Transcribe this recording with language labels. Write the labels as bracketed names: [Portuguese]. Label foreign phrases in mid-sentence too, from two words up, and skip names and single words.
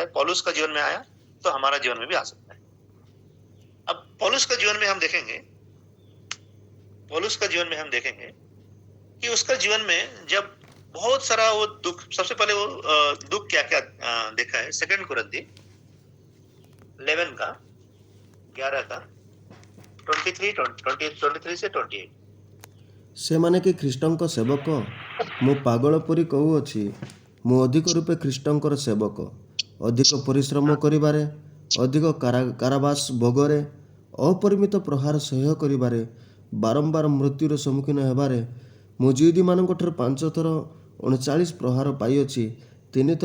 [Hindi] पौलुस का जीवन में आया तो हमारा जीवन में भी आ सकता है। अब पौलुस का जीवन में हम देखेंगे, पौलुस का जीवन में हम देखेंगे कि उसका जीवन में जब बहुत सारा वो दुख, सबसे पहले वो दुख क्या क्या देखा है। 2 कुरिन्थी 11 का 11 का 23 से 28। [Odia] ସେମାନେ କି ଖ୍ରୀଷ୍ଟଙ୍କ ସେବକ? ମୁଁ ପାଗଳ ପରି କହୁଅଛି, ମୁଁ ଅଧିକ ରୂପେ ଖ୍ରୀଷ୍ଟଙ୍କର ସେବକ। ଅଧିକ ପରିଶ୍ରମ କରିବାରେ, ଅଧିକ କାରାବାସ ଭୋଗରେ, ଅପରିମିତ ପ୍ରହାର ସହ୍ୟ କରିବାରେ, ବାରମ୍ବାର ମୃତ୍ୟୁର ସମ୍ମୁଖୀନ ହେବାରେ, ମୁଁ ଜିହୁଦୀମାନଙ୍କଠାରୁ 5 ଥର 39 ପ୍ରହାର ପାଇଅଛି, 3